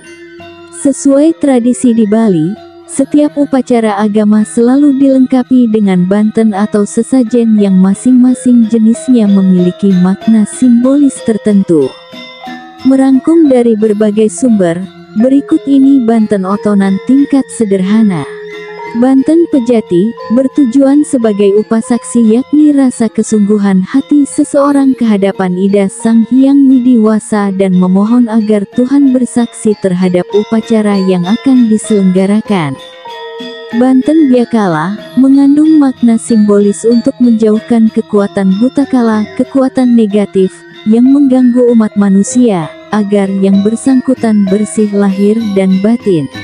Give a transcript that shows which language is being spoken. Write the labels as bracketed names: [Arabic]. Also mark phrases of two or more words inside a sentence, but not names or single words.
[Indonesian] Sesuai tradisi di Bali, setiap upacara agama selalu dilengkapi dengan banten atau sesajen yang masing-masing jenisnya memiliki makna simbolis tertentu. Merangkum dari berbagai sumber, berikut ini banten Otonan tingkat sederhana. Banten Pejati, bertujuan sebagai upasaksi yakni rasa kesungguhan hati seseorang kehadapan Ida Sang Hyang Widi Wasa dan memohon agar Tuhan bersaksi terhadap upacara yang akan diselenggarakan. Banten Biakala, mengandung makna simbolis untuk menjauhkan kekuatan butakala, kekuatan negatif, yang mengganggu umat manusia, agar yang bersangkutan bersih lahir dan batin.